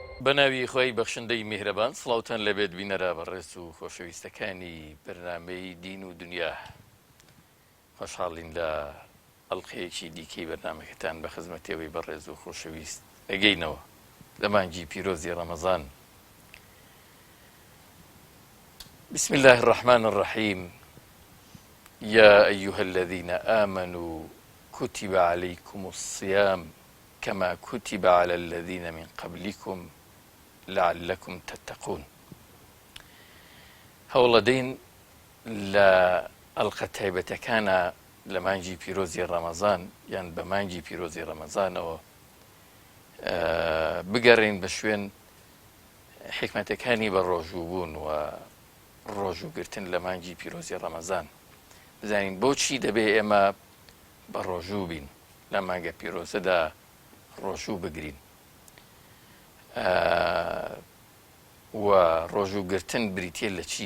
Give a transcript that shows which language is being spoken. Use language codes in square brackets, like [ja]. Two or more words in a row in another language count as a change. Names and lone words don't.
[ckb] بەناوی خۆی بەخشندەی میهرەبان سڵاوتان لەبێت بینەرا بەڕێز و خۆشەویستەکانی بەرنامەی دین و دنیا خۆشحاڵین لە ئەڵقەیەکی دیکەی بەرنامەکەتان بە خزمەتەوەی بەڕێز و خۆشەویست ئەگەینەوە لە مانگی پیرۆزی ڕەمەزان. [ar] بسم الله الرحمن الرحيم يا أيها الذين آمنوا كتب عليكم الصيام كما كتب على الذين من قبلكم لعلكم تتقون. [ckb] هەوڵەدەین لە ئەڵقە تایبەتەکانە لە مانگی پیرۆزی ڕەمەزان یان بە مانگی پیرۆزی ڕەمەزانەوە بگەڕین بە شوێن حکمەتەکانی بە ڕۆژووبوون و ڕۆژووگرتن لە مانگی پیرۆزی ڕەمەزان، بزانین بۆچی دەبێ ئێمە بە ڕۆژوو بین، لە مانگە پیرۆزەدا ڕۆژوو بگرین و ڕۆژووگرتن بریتێ لە چی؟